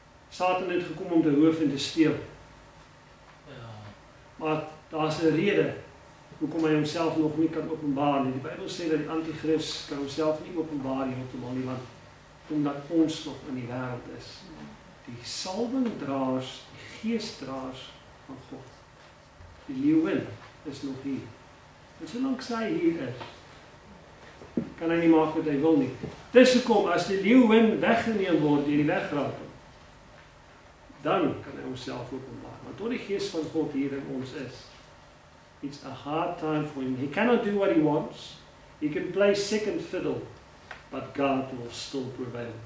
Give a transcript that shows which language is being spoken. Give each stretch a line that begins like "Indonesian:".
Afrikaans: Satan het gekom om te roof en te steel. Maar daar's 'n rede hoekom hy homself nog nie kan openbaar nie. Die Bybel sê dat die anti-kris kan homself nie openbaar heeltemal nie, want omdat ons nog in die wêreld is. Die salwingdraers, die geesdraers van God. Die leeuwin is nog hier. En solank sy hier is, kan hy nie maak wat hy wil nie. Dis hoekom as die leeuwin weggeneem word deur die wegraaking, dan kan hy homself openbaar. Want tot die gees van God hier in ons is,
English: it's a hard time for him. He cannot do what he wants. You can play second fiddle, but God will still prevail.